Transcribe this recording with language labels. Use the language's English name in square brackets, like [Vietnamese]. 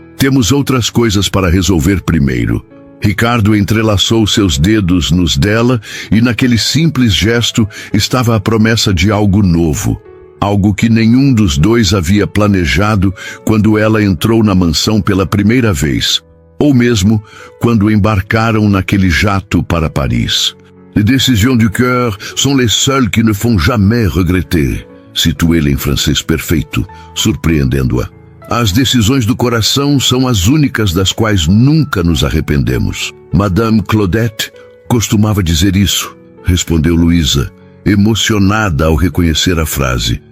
[Portuguese] Temos outras coisas para resolver primeiro. Ricardo entrelaçou seus dedos nos dela e naquele simples gesto estava a promessa de algo novo. Algo que nenhum dos dois havia planejado quando ela entrou na mansão pela primeira vez. Ou mesmo quando embarcaram naquele jato para Paris. [French] Les décisions du cœur sont les seules qui ne font jamais regretter. [Portuguese] Citou ele em francês perfeito, surpreendendo-a. As decisões do coração são as únicas das quais nunca nos arrependemos. Madame Claudette costumava dizer isso, respondeu Luísa, emocionada ao reconhecer a frase.